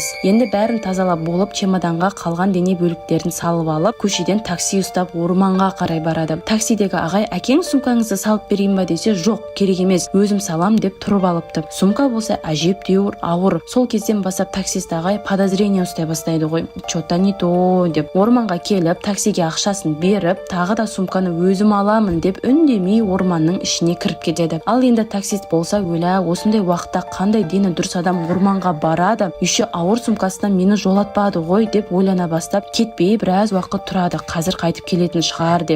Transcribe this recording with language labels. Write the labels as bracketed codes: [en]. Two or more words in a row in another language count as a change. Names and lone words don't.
[kk] Енді бәрін тазалап болып, чемоданға қалған дене бөліктерін салып алып, көшеден такси ұстап орманға қарай барады. Таксидегі ағай, әкең сумкаңызды салып берейін ба десе, жоқ, керек емес, өзім салам деп тұрып алыпты. Сумка болса әжептәуір ауыр. Сол кезден бастап таксист ағай подозрение ұстай бастайды ғой. [ru] Что-то не то [kk] деп орманға келіп, таксиге ақшасын беріп, тағы да сумканы өзім аламын деп үндемей орманның ішіне кіріп кетеді. Ал енді таксист болса, осындай уақытта қандай дені дұрыс адам орманға барады, еще ауыр сумкасынан мені жолатпады ғой деп ойлана бастап, кетпей біраз уақыт тұрады, қазір қайтып келетін шығар деп.